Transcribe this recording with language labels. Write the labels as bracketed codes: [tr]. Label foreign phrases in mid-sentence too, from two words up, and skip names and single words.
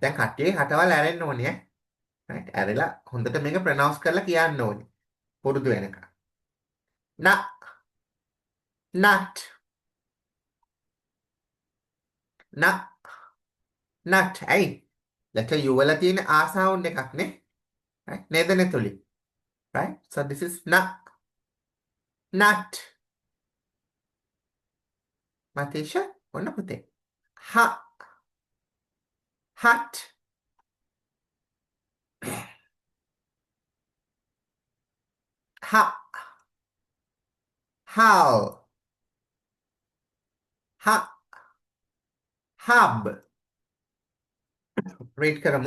[si] දැන් කට්ටිය හටවල් ඇරෙන්න ඕනේ. Right. ඇරලා හොඳට මේක pronounce කරලා කියන්න ඕනේ. පුරුදු වෙනකන්. [en] na. nut. na. nut. [si] ඇයි? [en] letter U [si] වල තියෙන ආ sound එකක් නේ. Right. නේද නෙතුලි? [en] Right. So this is na. nut. Matisha, [si] ඔන්න පුතේ. [en] ha. hut. ha. how. ha. [si] hub. read කරමු.